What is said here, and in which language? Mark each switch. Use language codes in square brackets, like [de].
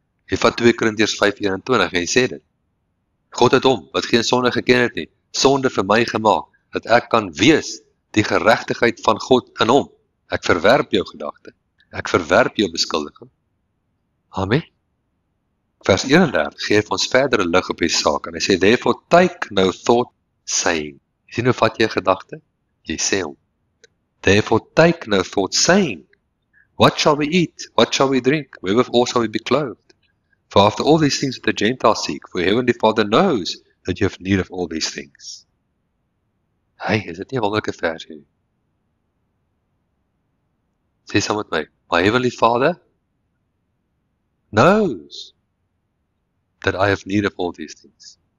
[af] Jy vat 2 Korintiërs 5:21 en jy sê dit. God het hom, wat geen sonde geken het nie, sonde vir my gemaak, dat ek kan wees die geregtigheid van God in hom. Ek verwerp jou gedagte. Ek verwerp jou beskuldiging. Amen. Vers 31 gee ons verdere lig op die saak en hy sê, [en] therefore take no thought saying. [af] Jy sien hoe vat jy 'n gedagte? Jy sê hom. [en] Therefore take no thought saying, what shall we eat? What shall we drink? Wherewithal shall we be clothed? For after all these things that the Gentiles seek, for your heavenly Father knows that you have need of all these things. [af] Hey, is dit nie 'n wonderlike vers nie? Sê saam met my, [en] my heavenly Father knows that I have need of all these things.